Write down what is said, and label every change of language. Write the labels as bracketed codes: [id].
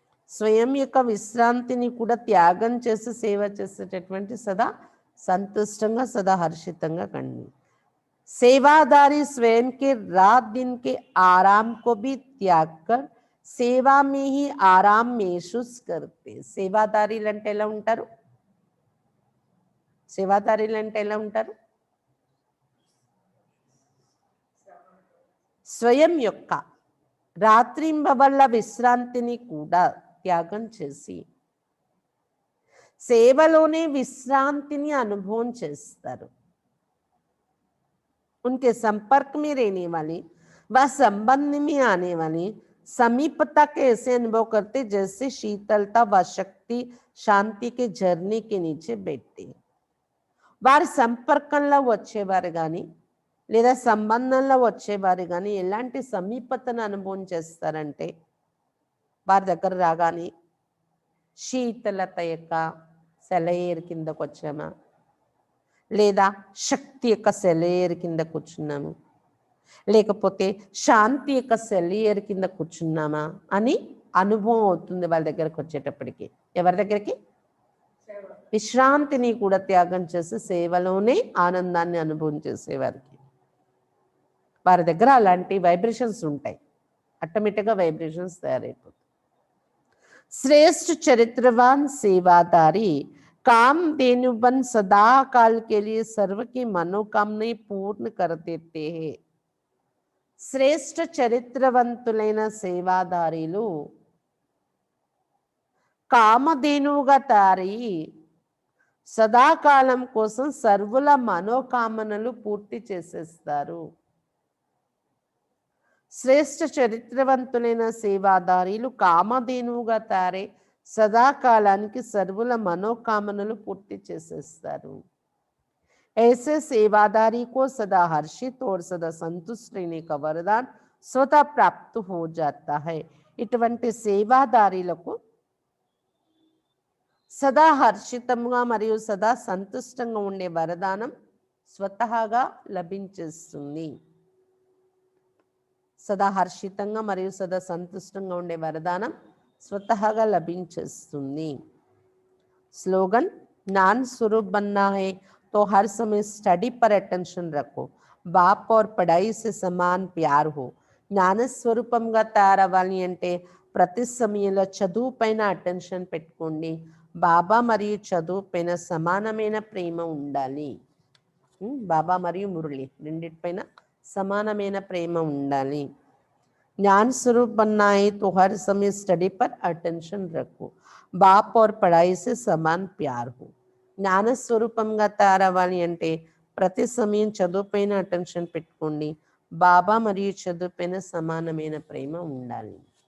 [te] స్వయం యొక్క విశ్రాంతిని కూడా త్యాగం చేసి సేవ చేసేటటువంటి సదా సంతుష్టంగా సదా హర్షితంగా కండి. [hi] सेवादारी स्वयं के रात दिन के आराम को भी त्याग कर సేవా में ही आराम महसूस करते. [te] సేవాదారీలు అంటే ఎలా ఉంటారు? సేవాదారీలు అంటే ఎలా ఉంటారు? స్వయం యొక్క రాత్రింబవళ్ళ విశ్రాంతిని కూడా త్యాగం చేసి సేవలోనే విశ్రాంతిని అనుభవం చేస్తారు. [hi] उनके संपर्क में रहने वाले व संबंध में आने वाले समीपता के ऐसे अनुभव करते जैसे शीतलता व शक्ति शांति के झरने के नीचे बैठते. [te] వారి సంపర్కంలో వచ్చేవారు కానీ లేదా సంబంధంలో వచ్చేవారు కానీ ఎలాంటి సమీపతను అనుభవం చేస్తారంటే, వారి దగ్గర రాగానే శీతలత యొక్క సెలయేరు కిందకు వచ్చామా, లేదా శక్తి యొక్క సెలయేరు కింద కూర్చున్నాము, లేకపోతే శాంతి యొక్క సెలయేరు కింద కూర్చున్నామా అని అనుభవం అవుతుంది వాళ్ళ దగ్గరకు వచ్చేటప్పటికి. ఎవరి దగ్గరికి? విశ్రాంతిని కూడా త్యాగం చేసి సేవలోనే ఆనందాన్ని అనుభవం చేసేవారికి. వారి దగ్గర అలాంటి వైబ్రేషన్స్ ఉంటాయి, ఆటోమేటిక్గా వైబ్రేషన్స్ తయారైపోతాయి. శ్రేష్ఠ చరిత్రవాన్ సేవాదారి [hi] काम देनु बन सदा काल के लिए सर्व की मनोकामनाएं पूर्ण कर देते हैं. [te] శ్రేష్ఠ చరిత్రవంతులైన సేవాదారీలు కామధేనువుగా తారి సదాకాలం కోసం సర్వుల మనోకామనలు పూర్తి చేసేస్తారు. శ్రేష్ఠ చరిత్రవంతులైన సేవాదారీలు కామధేనువుగా తారే సదాకాలానికి సర్వుల మనోకామనలు పూర్తి చేసేస్తారు. [hi] ऐसे सेवादारी को सदा हर्षित और सदा संतुष्ट रहने का वरदान स्वतः प्राप्त हो जाता है. [te] ఇటువంటి సేవాదారీలకు సదా హర్షితంగా మరియు సదా సంతుష్టంగా ఉండే వరదానం స్వతహాగా లభించేస్తుంది. సదా హర్షితంగా మరియు సదా సంతుష్టంగా ఉండే వరదానం స్వతహాగా లభించేస్తుంది. [hi] స్లోగన్ ज्ञान स्वरूप बनना है तो हर समय स्टडी पर अटेंशन रखो. बाप और पढ़ाई से समान प्यार हो. [te] జ్ఞాన స్వరూపంగా తయారవ్వాలి అంటే ప్రతి సమయంలో చదువు పైన అటెన్షన్ పెట్టుకోండి. బాబా మరియు చదువు పైన సమానమైన ప్రేమ ఉండాలి. బాబా మరియు మురళి రెండిటిపైన సమానమైన ప్రేమ ఉండాలి. [hi] ज्ञान स्वरूप बनना है तो हर समय स्टडी पर अटेंशन रखो. बाप और पढ़ाई से समान प्यार हो. [te] జ్ఞాన స్వరూపంగా తయారవ్వాలి అంటే ప్రతి సమయం చదువు పైన అటెన్షన్ పెట్టుకోండి. బాబా మరియు చదువు పైన సమానమైన ప్రేమ ఉండాలి.